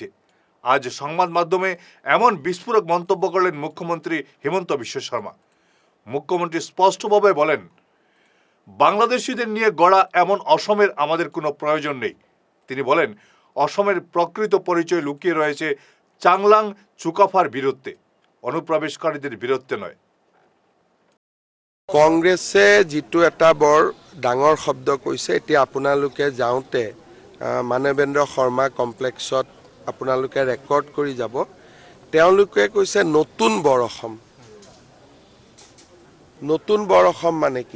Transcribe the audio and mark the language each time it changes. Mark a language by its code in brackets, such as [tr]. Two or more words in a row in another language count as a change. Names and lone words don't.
[bn] আজ সংবাদ মাধ্যমে এমন বিস্ফোরক মন্তব্য করলেন মুখ্যমন্ত্রী হিমন্ত বিশ্ব শর্মা। মুখ্যমন্ত্রী স্পষ্টভাবে বলেন, বাংলাদেশিদের নিয়ে গড়া এমন অসমের আমাদের কোনো প্রয়োজন নেই। তিনি বলেন, অসমের প্রকৃত পরিচয় লুকিয়ে রয়েছে চাংলাং চুকাফার বীরত্বে, অনুপ্রবেশকারীদের বীরত্বে নয়। [as] কংগ্ৰেছে যিটো এটা বৰ ডাঙৰ শব্দ কৈছে, এতিয়া আপোনালোকে যাওঁতে মানৱেন্দ্ৰ শৰ্মা কমপ্লেক্সত আপোনালোকে ৰেকৰ্ড কৰি যাব। তেওঁলোকে কৈছে নতুন বৰ অসম। নতুন বৰ অসম মানে কি?